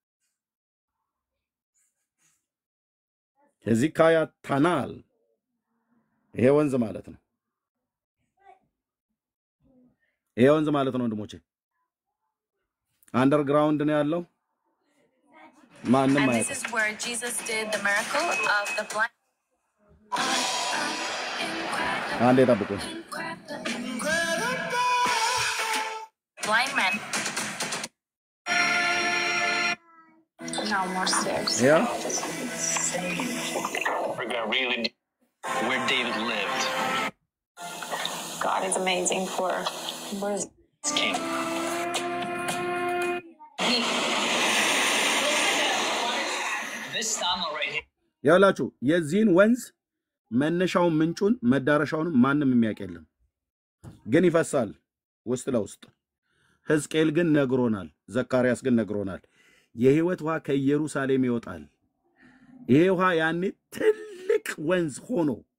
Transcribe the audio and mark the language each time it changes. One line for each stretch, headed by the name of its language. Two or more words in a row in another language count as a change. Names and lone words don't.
Amharic: ሕዝቅያ ታናል ይሄ ወንዝ ማለት ነው ይሄ ወንዝ ማለት ነው ወንድሞቼ አንደርግራውንድ ነው ያለው ማንንም አያውቅም
English: This is where Jesus did the miracle of the blind
Amharic: አንዴ ጠብቁ
English: blind man no more stairs yeah we're going to really where David lived God is amazing for where's king this tunnel right here
Amharic: ያላችሁ የዚህን ወንዝ መነሻውን ምንጩን መዳረሻውን ማንንም የሚያውቅ የለም ግን ይፈሳል ውስጥ ለውስጥ ሕዝቅኤል ግን ነግሮናል ዘካርያስ ግን ነግሮናል የሕይወት ውሃ ከኢየሩሳሌም ይወጣል ይሄ ውሃ ያኔ ትልቅ ወንዝ ሆኖ